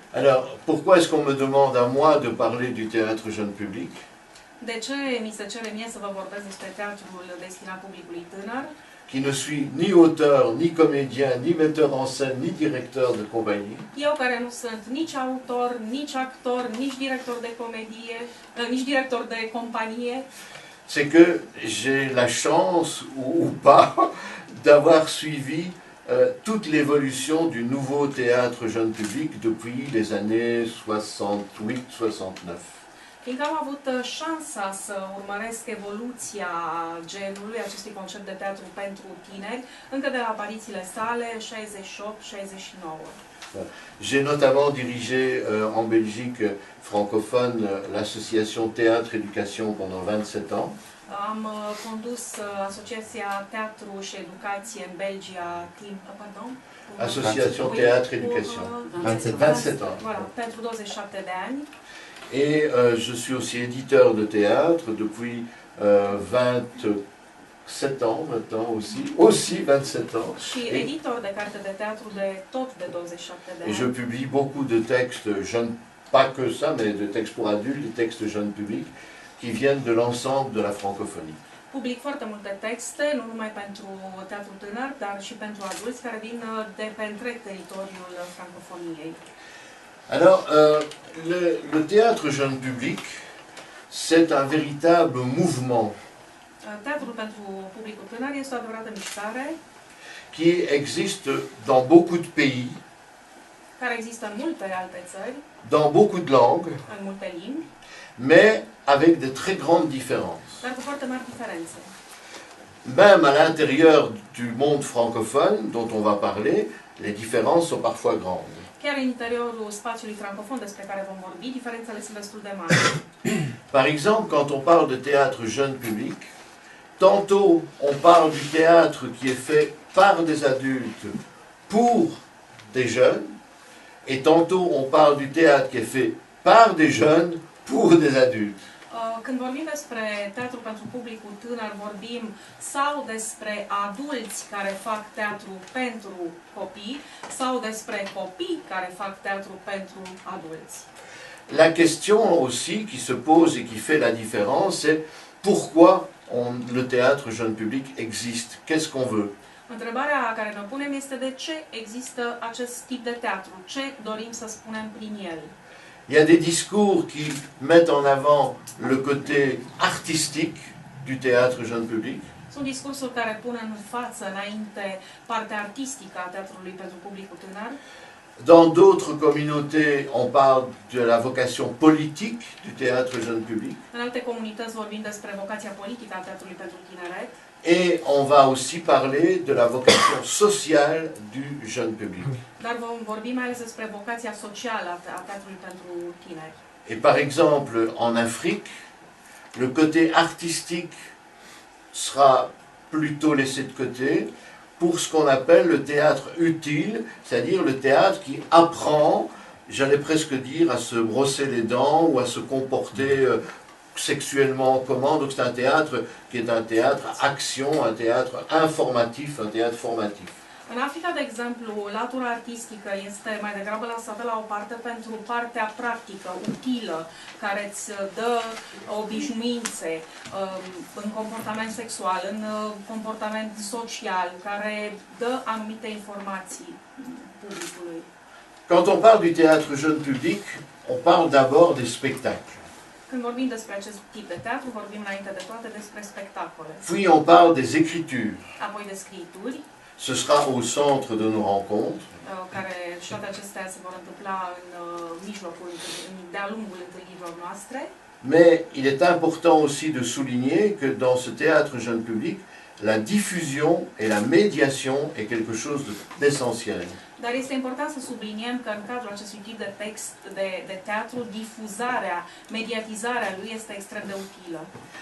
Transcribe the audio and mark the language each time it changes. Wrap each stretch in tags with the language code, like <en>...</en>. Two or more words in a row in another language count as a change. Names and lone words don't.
<fr>Alors, pourquoi est-ce qu'on me demande à moi de parler du théâtre jeune public?</fr> <ro>De ce mi se cere mie să vă vorbesc despre teatrul destinat publicului tânăr,</ro> <fr>Qui ne suis ni auteur, ni comédien, ni metteur en scène, ni directeur de compagnie?</fr> <ro>eu care nu sunt nici autor, nici actor, nici director de comedie, nici director de companie,</ro> <fr>C'est que j'ai la chance, ou pas, d'avoir suivi toute l'évolution du nouveau théâtre jeune public depuis les années 68-69.</fr> <ro>fiindcă am avut șansa să urmăresc evoluția genului acestui concept de teatru pentru tineri, încă de la aparițiile sale, 68-69.</ro> <fr>J'ai notamment dirigé en Belgique francophone l'association Théâtre Éducation pendant 27 ans.</fr> <ro>Am condus Asociația Teatru și Educație în Belgia timp,</ro> <fr>Association Théâtre Éducation. 27 ans. Voilà,</fr> <ro>pentru 27 de ani.</ro> <fr>Et je suis aussi éditeur de théâtre depuis 27 ans maintenant aussi 27 ans.</fr> <ro>Și editor de carte de teatru de tot de 27 de ani.</ro> <fr>Et je publie beaucoup de textes jeunes, pas que ça, mais de textes pour adultes, des textes jeunes publics, qui viennent de l'ensemble de la francophonie.</fr> <ro>Public foarte multe texte, nu numai pentru teatru tânăr, dar și pentru adulți, care vin de pe întreg teritoriul francofoniei.</ro> <fr>Alors, le théâtre jeune public, c'est un véritable mouvement</fr> <ro>Teatrul pentru publicul tânăr este o adevărată mișcare</ro> <fr>qui existe dans beaucoup de pays,</fr> <ro>care există în multe alte țări,</ro> <fr>dans beaucoup de langues,</fr> <ro>în multe limbi,</ro> <fr>mais avec de très grandes différences.</fr> <ro>dar cu foarte mari diferențe.</ro> <fr>Même à l'intérieur du monde francophone dont on va parler, les différences sont parfois grandes.</fr> <ro>Chiar în interiorul spațiului francofon despre care vom vorbi, diferențele sunt destul de mari.</ro> <fr>Par exemple, quand on parle de théâtre jeune public, tantôt on parle du théâtre qui est fait par des adultes pour des jeunes, et tantôt on parle du théâtre qui est fait par des jeunes pour des adultes.</fr> <ro>Când vorbim despre teatru pentru publicul tânăr, vorbim sau despre adulți care fac teatru pentru copii, sau despre copii care fac teatru pentru adulți.</ro> <fr>La question aussi qui se pose et qui fait la différence, c'est pourquoi le théâtre jeune public existe? Qu'est-ce qu'on veut?</fr> <ro>Întrebarea care ne punem este de ce există acest tip de teatru, ce dorim să spunem prin el.</ro> <fr>Il y a des discours qui mettent en avant le côté artistique du théâtre jeune public.</fr> <ro>Sunt discursuri care pun în față, înainte, partea artistică a teatrului pentru publicul tânăr.</ro> <fr>Dans d'autres communautés, on parle de la vocation politique du théâtre jeune public.</fr> <ro>În alte comunități vorbim despre vocația politică a teatrului pentru tineret.</ro> <fr>Et on va aussi parler de la vocation sociale du jeune public.</fr> <ro>Dar vom vorbi mai ales despre vocația socială a teatrului pentru tineri.</ro> <fr>Et par exemple, en Afrique, le côté artistique sera plutôt laissé de côté pour ce qu'on appelle le théâtre utile, c'est-à-dire le théâtre qui apprend, j'allais presque dire, à se brosser les dents ou à se comporter sexuellement comment. Donc c'est un théâtre qui est un théâtre action, un théâtre informatif, un théâtre formatif.</fr> <ro>În Africa, de exemplu, latura artistică este mai degrabă lăsată la o parte pentru partea practică, utilă, care îți dă obișnuințe în comportament sexual, în comportament social, care dă anumite informații publicului.</ro> <fr>Quand on parle du théâtre jeune public, on parle d'abord des spectacles.</fr> <ro>Când vorbim despre acest tip de teatru, vorbim înainte de toate despre spectacole.</ro> <fr>Puis on parle des écritures.</fr> <ro>Apoi de scriituri,</ro> <fr>Ce sera au centre de nos rencontres.</fr> <ro>care și toate acestea se vor întâmpla în mijlocul, de-a lungul întâlnirilor noastre.</ro> <fr>Mais il est important aussi de souligner que dans ce théâtre jeune public, la diffusion et la médiation est quelque chose d'essentiel.</fr> <ro>Dar este important să subliniem că în cadrul acestui tip de text de teatru, difuzarea, mediatizarea lui este extrem de utilă.</ro>